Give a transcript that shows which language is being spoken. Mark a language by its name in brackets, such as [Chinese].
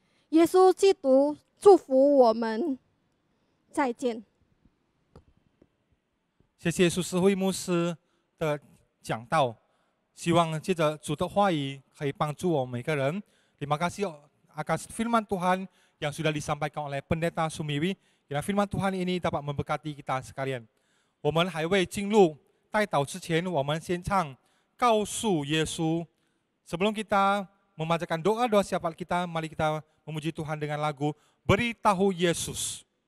[Chinese] 耶稣基督祝福我们，再见。谢谢苏思慧牧师的讲道，希望借着主的话语可以帮助我们每个人。 [Indonesian] Terima kasih atas firman Tuhan yang sudah disampaikan oleh Pendeta Sumiwi. Kiranya firman Tuhan ini dapat memberkati kita sekalian. [Chinese] 我们还未进入代祷之前，我们先唱《告诉耶稣》。 [Indonesian] Sebelum kita memanjatkan doa-doa syafaat kita, mari kita memuji Tuhan dengan lagu Beritahu Yesus.